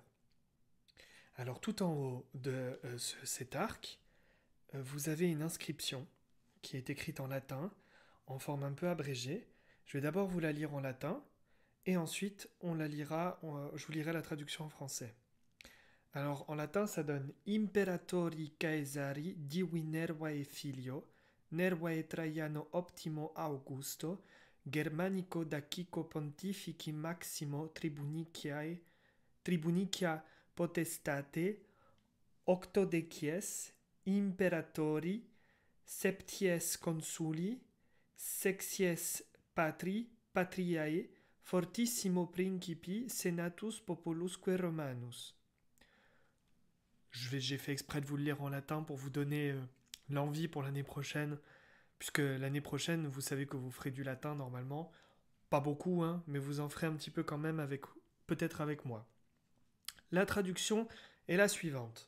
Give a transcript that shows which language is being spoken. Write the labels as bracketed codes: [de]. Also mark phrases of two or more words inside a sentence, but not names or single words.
[fr] Alors tout en haut de cet arc, vous avez une inscription qui est écrite en latin, en forme un peu abrégée. Je vais d'abord vous la lire en latin, et ensuite je vous lirai la traduction en français. Alors en latin, ça donne [la] Imperatori Caesari divi Nervae filio, Nervae Traiano optimo Augusto, Germanico Dacico Pontifici Maximo Tribunicia potestate, octodecies Imperatori, septies consuli, sexies patriae, fortissimo principi, senatus populusque romanus. [fr] J'ai fait exprès de vous le lire en latin pour vous donner l'envie pour l'année prochaine, puisque l'année prochaine, vous savez que vous ferez du latin normalement. Pas beaucoup, hein, mais vous en ferez un petit peu quand même peut-être avec moi. La traduction est la suivante.